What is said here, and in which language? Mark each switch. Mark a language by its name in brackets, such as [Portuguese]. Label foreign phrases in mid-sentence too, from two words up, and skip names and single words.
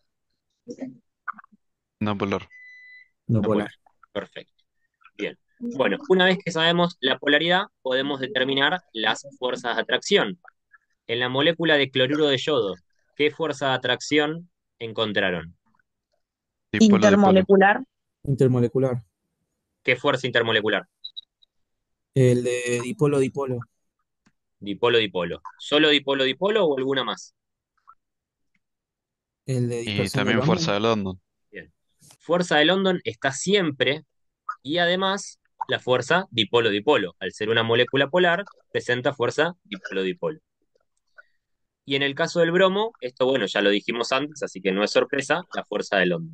[Spanish] No polar. No No polar. polar. Perfecto. Bien. Bueno, una vez que sabemos la polaridad, podemos determinar las fuerzas de atracción. En la molécula de cloruro de yodo, ¿qué fuerza de atracción encontraron? Dipolo, dipolo. Intermolecular. Intermolecular. ¿Qué fuerza intermolecular? El de dipolo-dipolo. Dipolo-dipolo. ¿Solo dipolo-dipolo o alguna más? El de Y dispersión de también fuerza London. de London. Bien. Fuerza de London está siempre y además la fuerza dipolo-dipolo. Al ser una molécula polar, presenta fuerza dipolo-dipolo. Y en el caso del bromo, esto bueno, ya lo dijimos antes, así que no es sorpresa, la fuerza de London.